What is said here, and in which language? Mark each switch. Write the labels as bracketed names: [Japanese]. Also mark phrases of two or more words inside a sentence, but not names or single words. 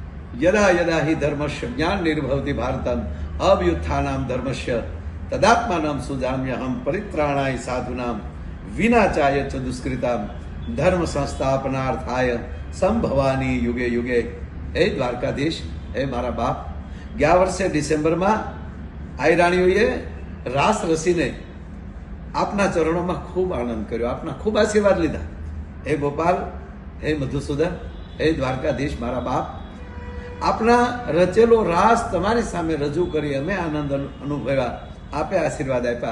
[Sanskrit] यदा यदा हि धर्मस्य ज्ञान निर्भवति भारतम अव्युत्थानाम धर्मस्य तदात्मानं सुजाम्यहम परित्राणाय साधुनाम विनाचाय च दुष्कृताम धर्म संस्थापनार्थाय संभवानी युगे युगे। [Gujarati] હે દ્વારકાધીશ, હે મારા બાપ, ગયા વર્ષે ડિસેમ્બરમાં આઈ રાણીઓએ રાસ રસીને આપના ચરણોમાં ખૂબ આનંદ કર્યો, આપના ખૂબ આશીર્વાદ લીધા। હે ગોપાલ, હે મધુસૂદન, હે દ્વારકાધીશ મારા બાપ, આપના રચેલો રાસ તમારી સામે રજૂ કરી અમે આનંદ અનુભવ્યા, આપે આશીર્વાદ આપ્યા।